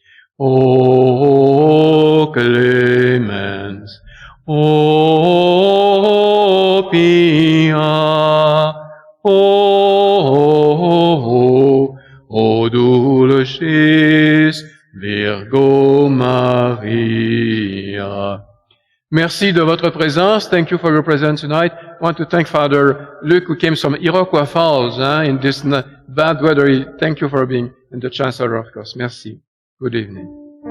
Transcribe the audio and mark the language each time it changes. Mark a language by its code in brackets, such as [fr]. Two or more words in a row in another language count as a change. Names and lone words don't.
[la] O clemens, O pia, O dulcis Virgo Maria. [fr] Merci de votre présence. [en] Thank you for your presence tonight. I want to thank Father Luke, who came from Iroquois Falls in this bad weather. Thank you for being in the Chancellor of course. Merci. Good evening.